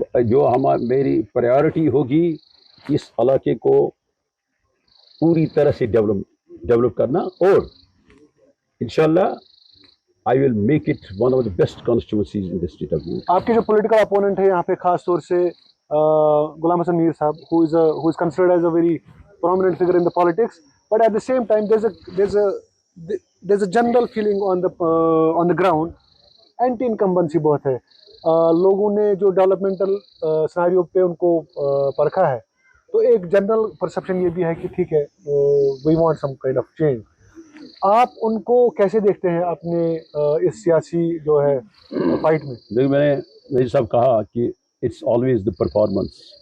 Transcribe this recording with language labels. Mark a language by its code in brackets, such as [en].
[ur] جو میری پرائیورٹی ہوگی اس علاقے کو پوری طرح سے ڈیولپ کرنا, اور انشاءاللہ I will make it one of the best constituencies in the state of UP. [en] آپ کے جو پولیٹیکل اپوننٹ ہے یہاں پہ خاص طور سے Ghulam Hassan Mir Sahib, who is considered as a very prominent figure in the politics, but at the same time there's a general feeling on the ground anti incumbency بہت ہے. [ur] لوگوں نے جو ڈیولپمنٹل سناریو پہ ان کو پرکھا ہے, تو ایک جنرل پرسپشن یہ بھی ہے کہ ٹھیک ہے we want some kind of change. آپ ان کو کیسے دیکھتے ہیں اپنے اس سیاسی جو ہے فائٹ میں؟ دیکھ, میں نے صاحب کہا کہ اٹس آلویز دا پرفارمنس.